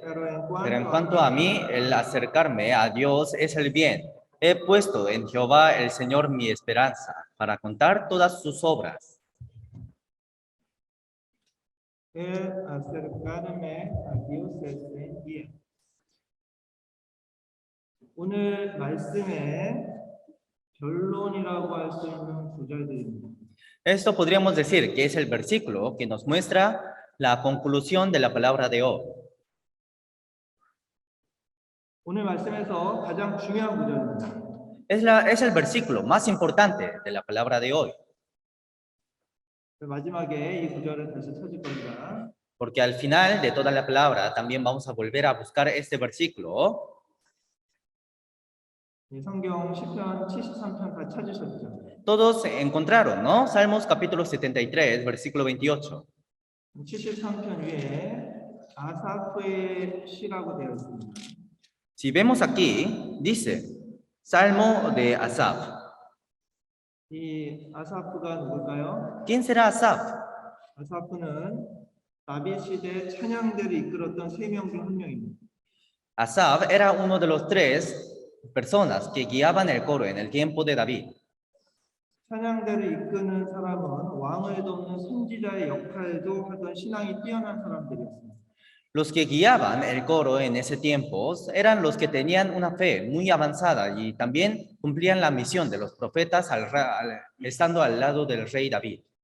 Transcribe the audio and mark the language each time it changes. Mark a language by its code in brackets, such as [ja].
[es] Pero en cuanto a mí, el acercarme a Dios es el bien. He puesto en Jehová el Señor mi esperanza para contar todas sus obras. El acercarme a Dios es el bien. [ko] 오늘 말씀의 결론이라고 할 수 있는 구절들입니다. [es] Esto podríamos decir que es el versículo que nos muestra la conclusión de la palabra de hoy. [ko] 오늘 말씀에서 가장 중요한 구절입니다. [es] Es el versículo más importante de la palabra de hoy. [ko] 마지막에 이 구절을 다시 찾을 겁니다. [es] Porque al final de toda la palabra también vamos a volver a buscar este versículo. [ko] 성경 시편 73편 다 찾으셨죠? [es] Todos encontraron, ¿no? Salmos capítulo 73, versículo 28. [ko] 73편 위에 아사프의 시라고 되어 있습니다. [es] Si vemos aquí, dice, Salmo de Asaf. [ko] 이 아사프가 누굴까요? [es] ¿Quién será Asaf? [ko] 아사프는 다윗 시대 찬양대를 이끌었던 세 명 중 한 명입니다. [es] Asaf era uno de los tres personas que guiaban el coro en el tiempo de David. [ko] 찬양대를 이끄는 사람은 왕을 돕는 선지자의 역할도 하던 신앙이 뛰어난 사람들이었습니다. [es] Los que guiaban el coro en ese tiempo eran los que tenían una fe muy avanzada y también cumplían la misión de los profetas estando al lado del rey David.